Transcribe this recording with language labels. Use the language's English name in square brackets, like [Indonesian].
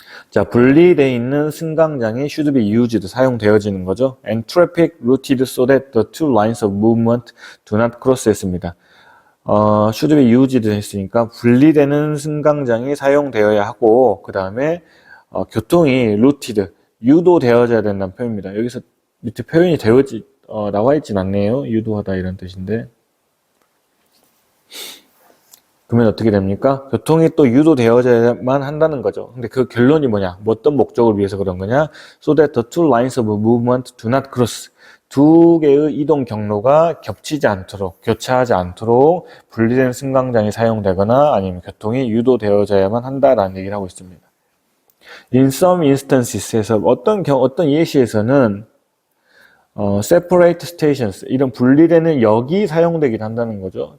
[Korean] 자, 분리되어 있는 승강장이 [English] should be used, [Korean] 사용되어지는 거죠. [English] And traffic routed so that the two lines of movement do not cross [Korean] 했습니다. [English] should be used [Korean] 했으니까 분리되는 승강장이 사용되어야 하고, 그 다음에 교통이 routed, 유도되어져야 된다는 표현입니다. 여기서 밑에 표현이 나와 있진 않네요. 유도하다 이런 뜻인데. 그러면 어떻게 됩니까? 교통이 또 유도되어져야만 한다는 거죠. 근데 그 결론이 뭐냐? 어떤 목적을 위해서 그런 거냐? [English] So that the two lines of movement do not cross. [Korean] 두 개의 이동 경로가 겹치지 않도록, 교차하지 않도록 분리된 승강장이 사용되거나 아니면 교통이 유도되어져야만 한다라는 얘기를 하고 있습니다. [English] In some instances [Korean] 에서 어떤 예시에서는 [English] separate stations, [Korean] 이런 분리되는 역이 사용되긴 한다는 거죠.